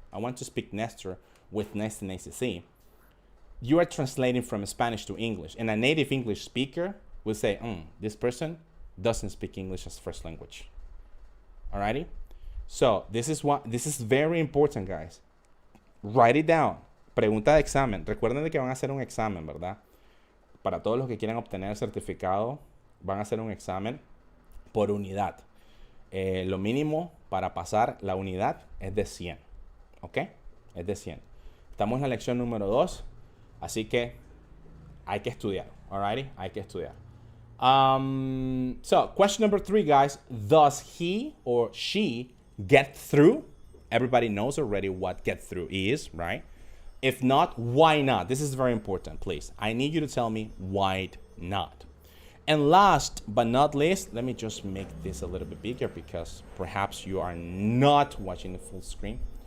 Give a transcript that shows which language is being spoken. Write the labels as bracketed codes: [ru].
[en] I want to speak Nestor with Nestor and ACC. You are translating from Spanish to English. And a native English speaker will say, this person doesn't speak English as first language. Alrighty? So, this is very important, guys. Write it down. [es] Pregunta de examen. Recuerden de que van a hacer un examen, ¿verdad? Para todos los que quieran obtener el certificado, van a hacer un examen por unidad. Lo mínimo para pasar la unidad es de 100. ¿Ok? Es de 100. Estamos en la lección número 2. Así que hay que estudiar. Alrighty? Hay que estudiar. [en] So question number 3, guys. Does he or she get through? Everybody knows already what get through is, right? If not, why not? This is very important, please. I need you to tell me why not. And last but not least, let me just make this a little bit bigger because perhaps you are not watching the full screen.